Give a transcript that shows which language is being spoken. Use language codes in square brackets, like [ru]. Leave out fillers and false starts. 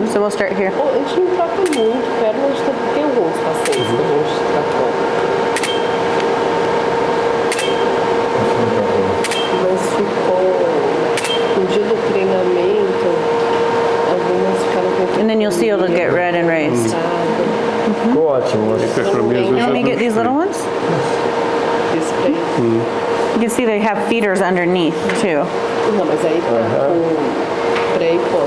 [en] So we'll start here. [pt] A gente não trata muito, pera, a gente tem alguns pacientes que a gente tratou. Mas ficou, no dia do treinamento, algumas ficaram com... [en] And then you'll see it'll get red and raised. [pt] Ficou ótimo. Hipercromia às vezes [en] Let me [pt] é [en] get these little ones. Spray. You can see they have feeders underneath too. [pt] Não, mas aí tá com spray, pô.